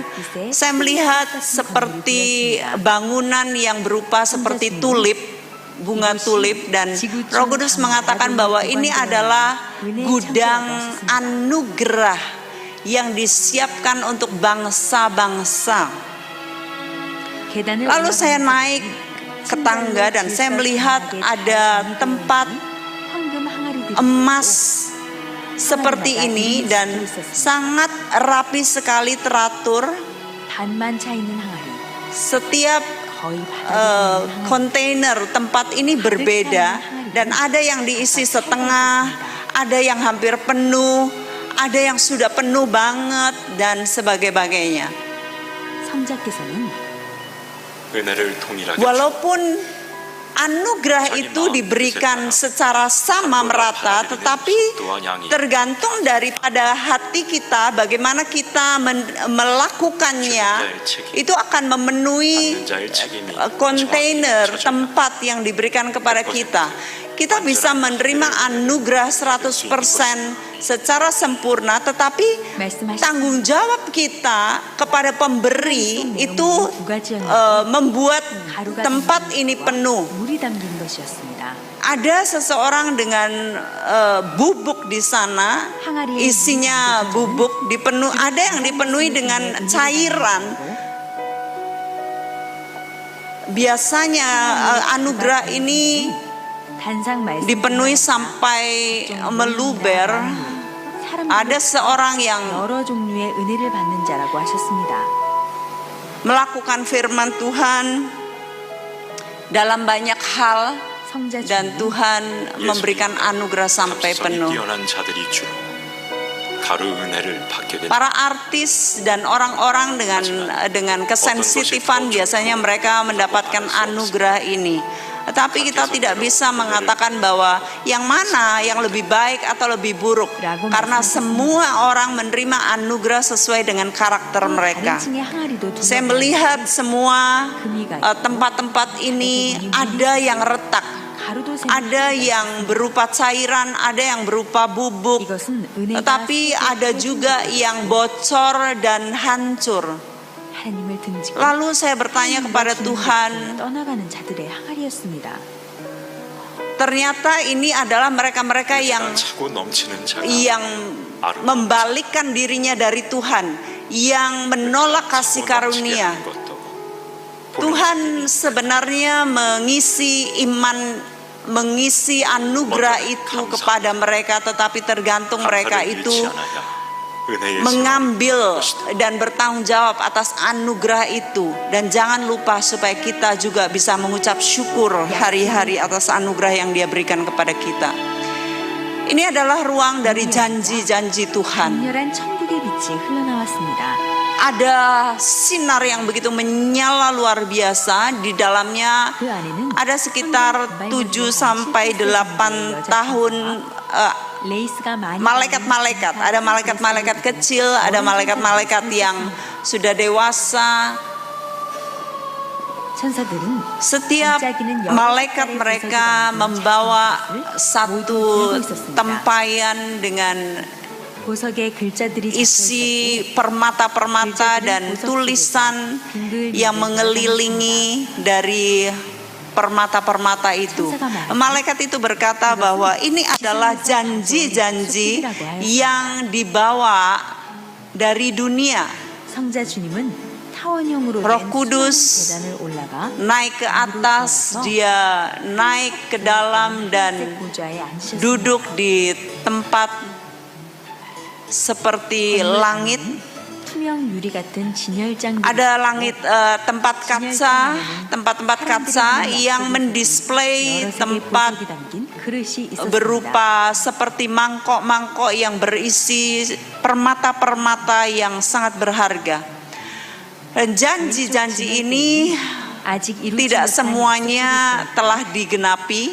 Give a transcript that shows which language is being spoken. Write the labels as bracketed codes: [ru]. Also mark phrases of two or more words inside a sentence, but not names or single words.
[id] Saya melihat seperti bangunan yang berupa seperti tulip, bunga tulip, dan Roh Kudus mengatakan bahwa ini adalah gudang anugerah yang disiapkan untuk bangsa-bangsa. [ko] 계단을 [id] Lalu saya [ko] 올라가면서 [id] naik ke tangga dan saya melihat ada tempat [ko] 황금 항아리들이 [id] emas seperti ini dan sangat rapi sekali teratur. [ko] 반만 차 있는 항아리 [id] Setiap [ko] 거의 바닥에 있는 항아리 [id] kontainer tempat ini berbeda dan ada yang diisi setengah, ada yang hampir penuh, ada yang sudah penuh banget dan sebagainya. [ko] 성자께서는 은혜를 동일하게 [id] Walaupun anugerah itu diberikan secara sama merata, tetapi tergantung daripada hati kita, bagaimana kita melakukannya, itu akan memenuhi kontainer tempat yang diberikan kepada kita. Kita bisa menerima anugerah 100% secara sempurna, tetapi tanggung jawab kita kepada pemberi itu membuat tempat ini penuh. [ko] 물이 담긴 것이었습니다. [id] Ada seseorang dengan bubuk di sana, isinya bubuk dipenuh, ada yang dipenuhi dengan cairan. Biasanya anugerah ini [ko] 단상 말씀 [id] dipenuhi sampai meluber. Ada seorang yang [ko] 여러 종류의 은혜를 받는 자라고 하셨습니다. [id] melakukan firman Tuhan dalam banyak hal [ko] 성자 [id] dan [ko] 중에 [id] Tuhan memberikan anugerah sampai [ko] 감수성이 [id] penuh. [ko] 뛰어난 자들이 주로 가루 은혜를 받게 됩니다. [id] Para artis dan orang-orang dengan kesensitifan biasanya mereka mendapatkan anugerah ini. Tetapi kita tidak bisa mengatakan bahwa yang mana yang lebih baik atau lebih buruk, karena semua orang menerima anugerah sesuai dengan karakter mereka. [ko] 다른 층의 항아리도 [id] Saya melihat semua tempat-tempat ini ada yang retak, [ko] 가루도 [id] ada yang berupa cairan, ada yang berupa bubuk, [ko] 이것은 은혜가 [id] tetapi ada juga yang bocor dan hancur. [ko] 하나님을 등지고 [id] Lalu saya bertanya kepada Tuhan, [ko] 떠나가는 자들의 항아리였습니다. [id] Ternyata ini adalah mereka-mereka yang [ko] 차고 넘치는 자가 [id] membalikkan dirinya dari Tuhan, yang menolak kasih karunia. Tuhan sebenarnya mengisi iman, mengisi anugerah itu kepada mereka, tetapi tergantung mereka itu mengambil dan bertanggung jawab atas anugerah itu. Dan jangan lupa supaya kita juga bisa mengucap syukur hari-hari atas anugerah yang Dia berikan kepada kita. Ini adalah ruang dari janji-janji Tuhan. [ko] 강렬한 천국의 빛이 흘러나왔습니다. [id] Ada sinar yang begitu menyala luar biasa. Di dalamnya [ko] 그 안에는 [id] ada sekitar 7 sampai 8 tahun [ko] 레이스가 많이 [id] malaikat-malaikat. Ada malaikat-malaikat kecil, ada malaikat-malaikat yang sudah dewasa. [ko] 천사들은 [id] Setiap malaikat mereka membawa satu tempayan dengan [ko] 보석의 글자들이 [id] isi permata-permata dan tulisan yang mengelilingi dari permata-permata itu. Malaikat itu berkata bahwa ini adalah janji-janji yang dibawa dari dunia. [ko] 성자 주님은 타원형으로 [id] Roh [ko] 된 [id] Kudus [ko] 계단을 올라가 [id] naik ke atas, Dia naik ke dalam dan [ko] 보좌에 앉으셨습니다. [id] duduk di tempat seperti langit. [ko] 투명 유리 같은 진열장 [id] Ada langit, tempat-tempat kaca yang mendisplay tempat berupa seperti mangkok-mangkok yang berisi permata-permata yang sangat berharga. Dan janji-janji ini tidak semuanya telah digenapi.